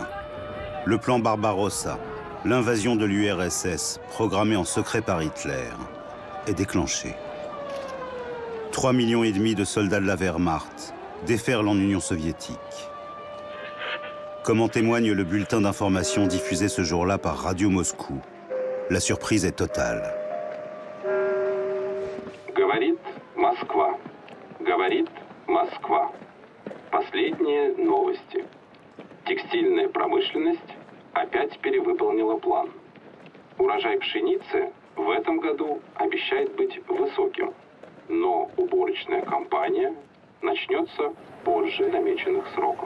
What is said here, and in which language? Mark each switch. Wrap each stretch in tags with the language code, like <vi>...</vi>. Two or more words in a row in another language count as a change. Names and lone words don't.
<fr>Le plan Barbarossa, l'invasion de l'URSS, programmée en secret par Hitler, est déclenché. 3,5 millions de soldats de la Wehrmacht déferlent en Union soviétique. Comme en témoigne le bulletin d'information diffusé ce jour-là par Radio Moscou, la surprise est totale.</fr> <ru>Говорит Москва. Говорит Москва. Последние новости. Текстильная промышленность опять перевыполнила план. Урожай пшеницы в этом году обещает быть высоким, но уборочная кампания начнется позже намеченных сроков.</ru>